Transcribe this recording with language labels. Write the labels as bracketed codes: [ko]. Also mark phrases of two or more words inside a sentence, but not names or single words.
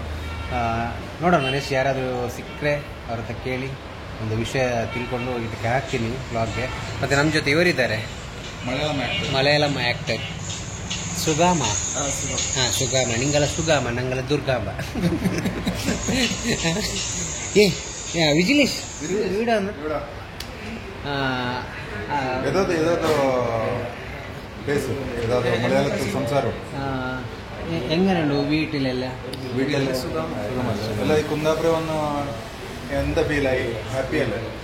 [kn] ನೋಡೋಣ, ನೆಕ್ಸ್ಟ್ ಯಾರಾದರೂ ಸಿಕ್ಕರೆ ಅವ್ರ ಹತ್ರ ಕೇಳಿ ಒಂದು ವಿಷಯ ತಿಳ್ಕೊಂಡು ಇದಕ್ಕೆ ಹಾಕ್ತೀನಿ ಬ್ಲಾಗ್ಗೆ. ಮತ್ತು ನಮ್ಮ ಜೊತೆ ಇವರಿದ್ದಾರೆ, ಮಲಯಾಳಂ ಆ್ಯಕ್ಟರ್ ಸುಗಾಮ. ಹಾಂ, ಸುಗಾಮ. [ml] നിങ്ങള സുഗാമ, നങ്ങള ദുർഗാമ. ವಿಜಿಲೇಶ್ വീട് എങ്ങനെയുണ്ട് വീട്ടിലെല്ല? വീട്ടിലെല്ലാം കുന്താപുരം എന്താ ഫീലായി? ഹാപ്പി അല്ലേ?